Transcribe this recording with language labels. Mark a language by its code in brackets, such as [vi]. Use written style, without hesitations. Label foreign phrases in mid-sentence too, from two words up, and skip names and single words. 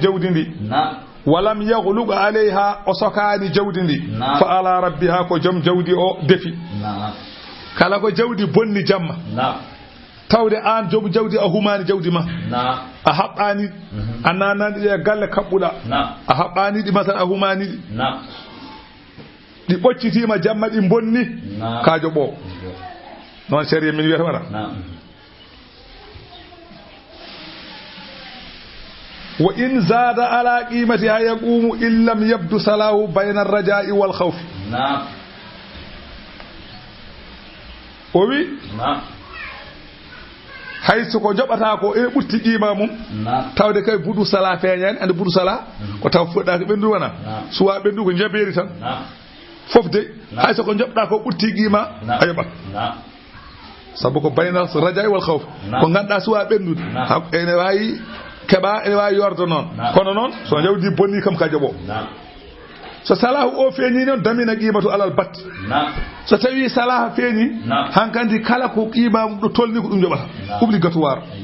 [ff] jawdi ndi [ar] ولم يغلق عليها [ff] o sokani jawdi ndi [ar] فعلى ربها [ff] ko jom jawdi o defi kala ko jawdi bonni jamma tawde an jom jawdi a humani jawdi ma a haɓɓani a nanani ɗi e galle kaɓɓuɗa a haɓɓani ɗi masal a humani ɗi ɓoccitima jamma ɗi bonni ka joɓo noon sharia min wiyata waɗa [ar] وإن زاد على قيمتها يقوم إن لم يبد صلاحه بين الرجاء والخوف [ff] o wi hayso ko jobata ko e ɓutti qima mum tawde kay budu sala feñani ande budu sala ko taw fuɗɗa ko ɓendu wona suwa ɓendu ko jabeeri tan fof de hayso ko jobɗa ko ɓutti qima a yoɓat sabu ko [ar] بين الرجاء والخوف [ff] ko ganduɗa suwa ɓendude ene wawi keɓa ene wawi yordo noon kono noon so jawdi bonni kam ka joɓo so salahu o feeñi non [ar] ضمن قيمته [ff] alal batte so tawi salah feeñi hankandi kala ko qima do tolni ko dum jobata obligatoire